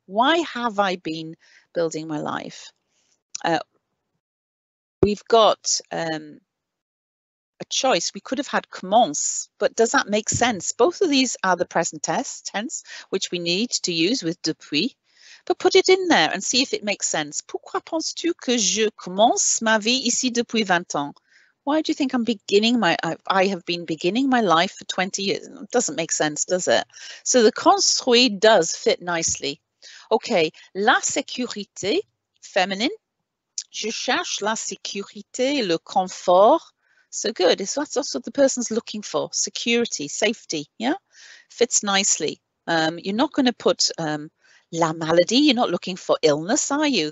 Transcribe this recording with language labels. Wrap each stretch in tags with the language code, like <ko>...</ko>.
<en>Why have I been building my life? We've got a choice. We could have had commence, but does that make sense? Both of these are the present tense, which we need to use with depuis. But put it in there and see if it makes sense.</en> <fr>Pourquoi penses-tu que je commence ma vie ici depuis 20 ans?</fr> <en>Why do you think I have been beginning my life for 20 years? It doesn't make sense, does it? So the construit does fit nicely. Okay,</en> <fr>la sécurité, féminine. Je cherche la sécurité, le confort.</fr> <en>So good. So that's what the person's looking for. Security, safety, yeah? Fits nicely. You're not going to put la maladie. You're not looking for illness, are you?</en>